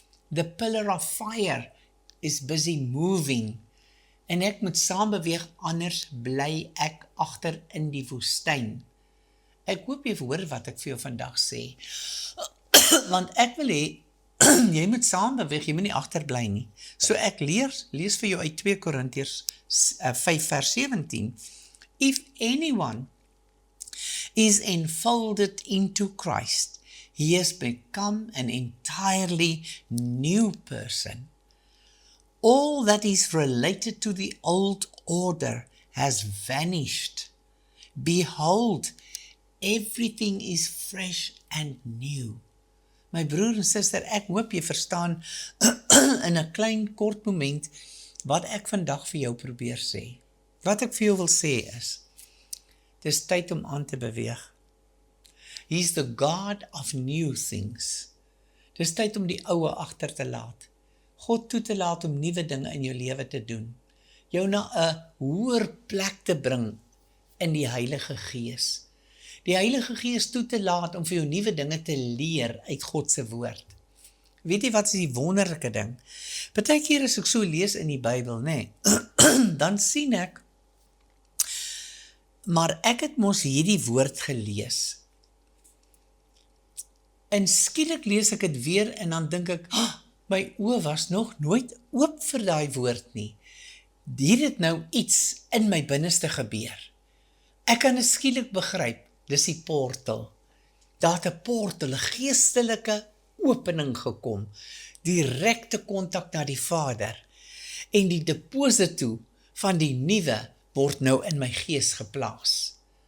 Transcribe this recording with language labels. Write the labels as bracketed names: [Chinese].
[English] The pillar of fire is busy moving. [Afrikaans] En ek moet saam beweeg, anders bly ek agter in die woestyn. Ek hoop jy hoor wat ek vir jou vandag sê. Want ek wil hê, jy moet saam beweeg, jy moet nie agterbly nie. So ek lees vir jou uit 2 Korintiërs 5 vers 17. [English] If anyone is enfolded into Christ, he has become an entirely new person. All that is related to the old order has vanished. Behold, everything is fresh and new. [Afrikaans] My broer en suster, ek hoop jy verstaan in 'n klein kort moment wat ek vandag vir jou probeer sê. Wat ek vir jou wil sê is, dis tyd om aan te beweeg. [English] He's the God of new things. [Afrikaans] Dis tyd om die oue agter te laat. God toe te laat om nuwe dinge in jou lewe te doen. Jou na 'n hoër plek te bring in die Heilige Gees. Die Heilige Gees toe te laat om vir jou nuwe dinge te leer uit God se woord. Weet jy wat is die wonderlike ding? Partykeer as ek so lees in die Bybel, nê, dan sien ek, maar ek het mos hierdie woord gelees. En skielik lees ek dit weer en dan dink ek, my oë was nog nooit oop vir daai woord nie. Hier het nou iets in my binneste gebeur. Ek kan skielik begryp, dis die portal. Daar het 'n portal, 'n geestelike opening gekom, direkte kontak na die Vader, en die deposito van die nuwe word nou in my gees geplaas.